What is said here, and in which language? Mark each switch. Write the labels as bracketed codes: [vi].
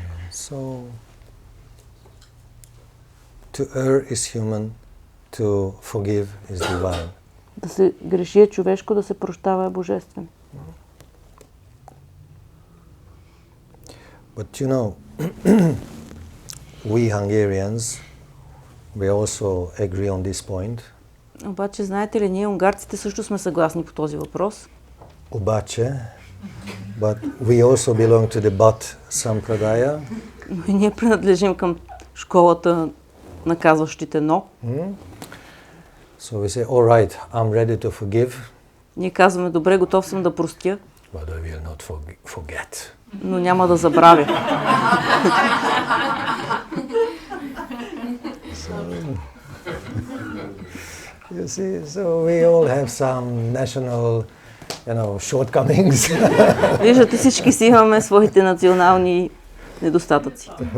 [en] So to err is human, to forgive is divine. [bg] Да се греши е човешко, да се прощава е божествено. [en] But you know, we Hungarians, we also agree on this point. [bg] Обаче, знаете ли, ние унгарците също сме съгласни по този въпрос. Обаче, [en] but we also belong to the Bhat Sampradaya. [bg] Но и ние принадлежим към школата на казващите но. [en] So we say, all right, I'm ready to forgive. [bg] Ние казваме, добре, готов съм да простя, [en] But I will not forget. [bg] но няма да забравя. [en] You see, so we all have some national, shortcomings. [bg] Виждате, всички си имаме своите национални недостатъци.